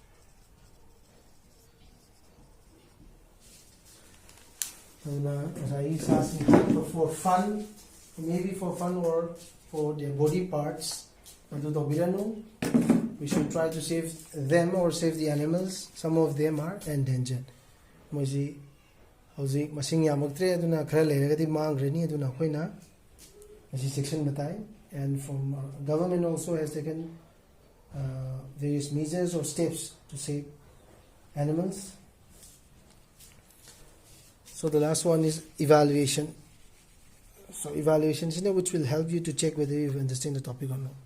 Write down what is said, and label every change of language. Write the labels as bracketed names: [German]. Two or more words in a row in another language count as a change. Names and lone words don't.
[English] For fun, maybe for fun or for their body parts, we should try to save them or save the animals. Some of them are endangered. [Manipuri] Moji hauzik masing yamaktre aduna khara leiragadi mangrani aduna khoina masi section batai. [English] And from government also has taken various measures or steps to save animals. So the last one is evaluation. So evaluation is which will help you to check whether you understand the topic or not.